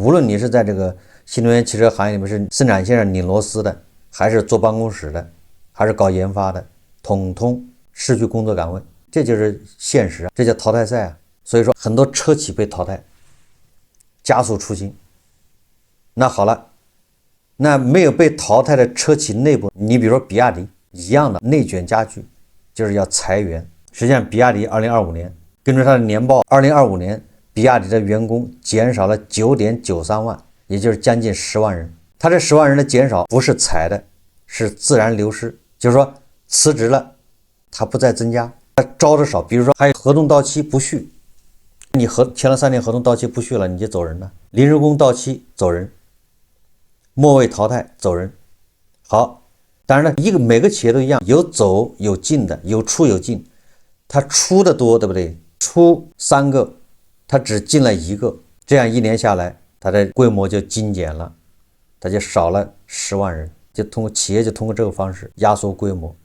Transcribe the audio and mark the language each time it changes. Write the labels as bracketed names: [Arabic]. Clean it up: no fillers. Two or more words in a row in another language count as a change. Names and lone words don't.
[Chinese] 無論你是在這個新能源汽車行業裡面是生產線上擰螺絲的，還是坐辦公室的，還是搞研發的，統統失去工作崗位，這就是現實啊，這叫淘汰賽啊。所以說很多車企被淘汰，加速出清。那好了，那沒有被淘汰的車企內部，你比如說比亞迪一樣的內卷加劇，就是要裁員。實際上比亞迪2025年根據它的年報，2025年比亞迪的員工減少了 9.93 萬，也就是將近10萬人。它這10萬人的減少不是裁的，是自然流失，就是說辭職了，它不再增加，它招的少。比如說還有合同到期不續，你簽了3年合同到期不續了，你就走人了。临時工到期走人，末位淘汰走人。好，当然了，每個企業都一樣，有走有進的，有出有進。他出的多，对不對？出3個，他只進了1個，這樣1年下來，他的規模就精簡了，他就少了10萬人，就通過企業就通過這個方式壓縮規模。